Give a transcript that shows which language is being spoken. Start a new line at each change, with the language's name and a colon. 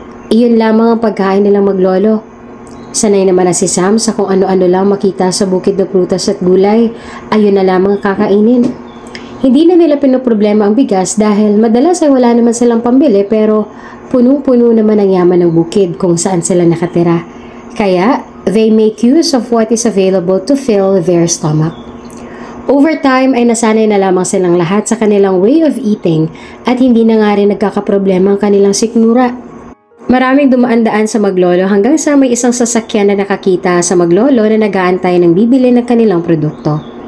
Filipino: Iyon lamang ang pagkain nilang maglolo. Sanay naman na si Sam sa kung ano-ano lang makita sa bukid na prutas at gulay, ayun na lamang ang kakainin. Hindi na nila pinoproblema ang bigas dahil madalas ay wala naman silang pambili pero punong-puno naman ang yaman ng bukid kung saan sila nakatira. Kaya,
English: they make use of what is available to fill their stomach. Over time
Filipino: ay nasanay na lamang silang lahat sa kanilang
English: way of eating
Filipino: at hindi na nga rin nagkakaproblema ang kanilang sikmura. Maraming dumaan-daan sa maglolo hanggang sa may isang sasakyan na nakakita sa maglolo na nag-aantay ng bibili ng kanilang produkto.